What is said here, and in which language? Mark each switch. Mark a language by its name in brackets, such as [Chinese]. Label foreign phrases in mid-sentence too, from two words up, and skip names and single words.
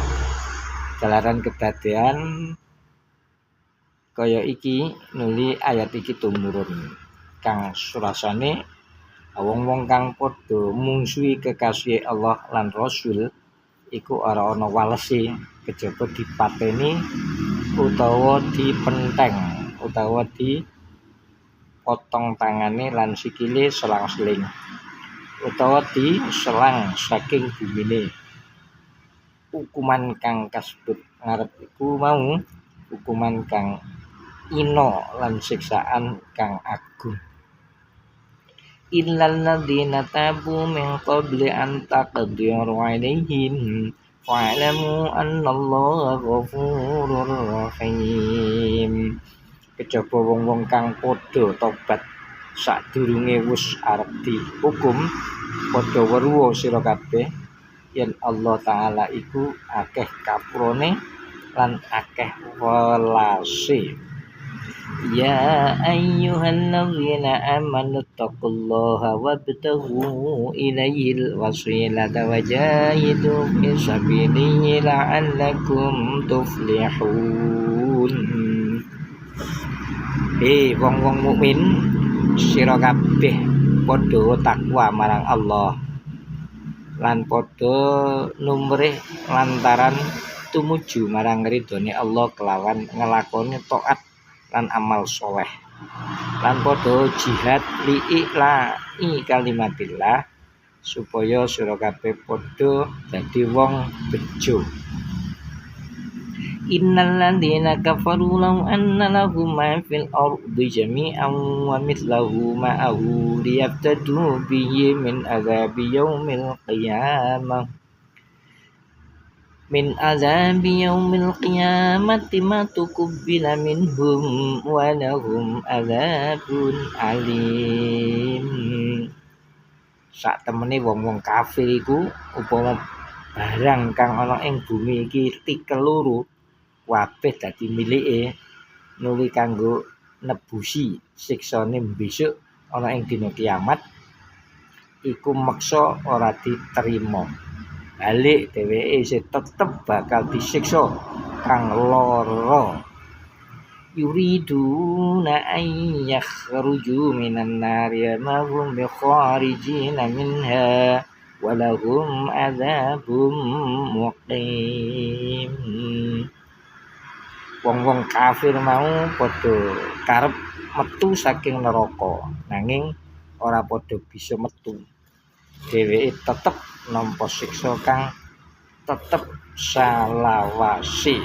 [Javanese] Jalaran kedadean kaya iki nuli ayat iki tumurun kang surasane wong-wong kang padha mungsuhi kekasih Allah lan Rasul iku ora ana walese kejaba dipateni utawa dipenteng utawa dipotong tangane lan sikile selang-seling utawa diselang saking bumine. Hukuman kang kasebut ngarep iku mau hukuman kang ina lan siksaan kang agung. [Arabic] إلا الذين تابوا من قبل أن تقدروا عليهم واعلموا أن الله غفور رحيم. [Javanese] Kejaba wong-wong kang padha tobat sadurunge wis arep dihukum, padha weruh sira kabeh yen Allah Ta'ala iku akeh kapurane lan akeh welase. [Arabic] يا أيها الذين آمنوا اتقوا الله وابتغوا إليه الوسيلة وجاهدوا في سبيله لعلكم تفلحون. [Javanese] Wong-wong mukmin sira kabeh padha takwa marang Allah lan padha numrih lantaran tumuju marang ridhone Allah kelawan ngelakoni taat lan amal soleh lan padha jihad [Arabic] لإعلاء كلمة الله [Javanese] supaya sira kabeh padha dadi wong bejo. [Arabic] إن الذين كفروا لو أن لهم ما في الأرض جميعا ومثله معه ليفتدوا به من عذاب يوم القيامة ما تقبل منهم ولهم عذاب أليم. [Javanese] Sak temene wong-wong kafir iku upama barang kang ana ing bumi iki tikel loro kabeh dadi milike nuli kanggo nebusi siksane besok ana ing dina kiamat iku meksa ora diterima. Balik dheweke isih tetep bakal disiksa kang lara. [Arabic] يريدون أن يخرجوا من النار ما هم بخارجين منها ولهم عذاب مقيم. [Javanese] Wong-wong kafir mau padha karep metu saking neraka nanging ora padha bisa metu. Dheweke tetep nampa siksa kang tetep salawasi.